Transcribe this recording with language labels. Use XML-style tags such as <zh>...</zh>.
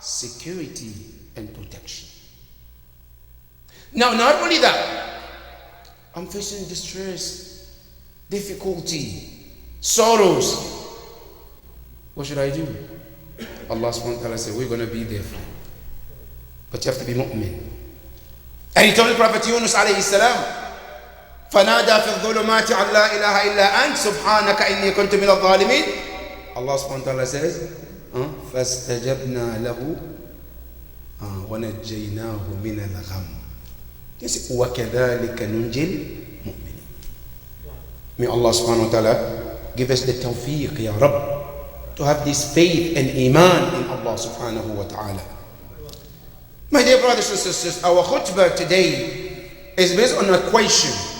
<en>Security and protection. Now, not only that, I'm facing distress, difficulty, sorrows. What should I do? Allah subhanahu wa ta'ala said, we're going to be there for you. But you have to be mu'min. And he told the Prophet Yunus alayhi salam,</en> <ar>فنادى في الظلمات أن لا إله إلا أنت سبحانك إني كنت من الظالمين. Allah subhanahu wa ta'ala says, فاستجبنا له ونجيناه من الغم. Yes, وكذلك ننجي المؤمنين.</ar> <en>May Allah subhanahu wa ta'ala give us the tawfiq, Ya Rabb, to have this faith and iman in Allah subhanahu wa ta'ala. My dear brothers and sisters, our khutbah today is based on a question.</en>